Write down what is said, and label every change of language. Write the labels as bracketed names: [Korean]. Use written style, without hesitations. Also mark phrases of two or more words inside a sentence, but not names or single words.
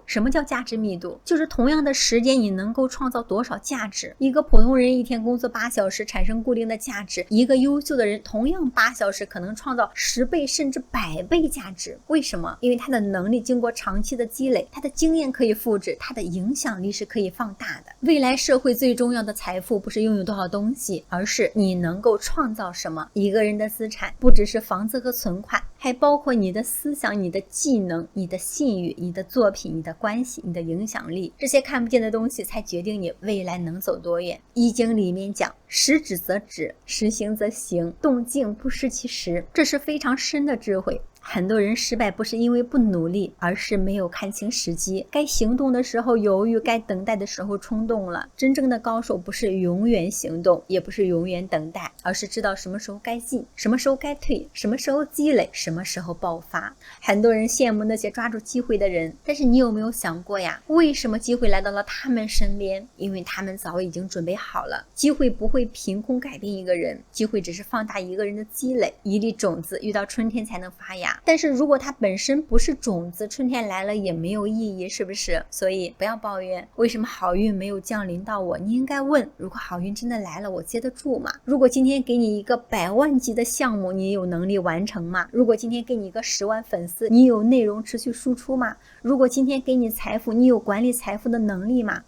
[Chinese] 什麼叫價值密度？就是同樣的时間你能夠創造多少價值。一個普通人一天工作8小時產生固定的價值，一個優秀的人同樣8小時可能創造10倍甚至100倍價值。為什麼？因為他的能力經過長期的積累，他的經驗可以複製，他的影響力是可以放大的。未来社會最重要的財富不是擁有多少東西，而是你能夠創造什麼。一個人的資產不只是房子和存款，還包括你的思想、你的技能、你的信譽、你的作品、你的關係、你的影響力。這些看不見的東西才決定你未來能走多遠。易經裡面講，時止則止，時行則行，動靜不失其時，這是非常深的智慧。很多人失敗不是因為不努力，而是沒有看清時機，該行動的時候猶豫，該等待的時候衝動了。真正的高手不是永遠行動，也不是永遠等待，而是知道什麼時候該進，什麼時候該退，什麼時候積累，什麼時候爆發。很多人羨慕那些抓住機會的人，但是你有沒有想過呀？為什麼機會來到了他們身邊？因為他們早已經準備好了。機會不會憑空改變一個人，機會只是放大一個人的積累。一粒種子遇到春天才能發芽，但是如果它本身不是種子，春天來了也沒有意義，是不是？所以不要抱怨為什麼好運沒有降臨到我，你應該問，如果好運真的來了，我接得住嗎？如果今天給你一個100萬級的項目，你有能力完成嗎？如果今天給你一個10萬粉絲，你有內容持續輸出嗎？如果今天給你財富，你有管理財富的能力嗎？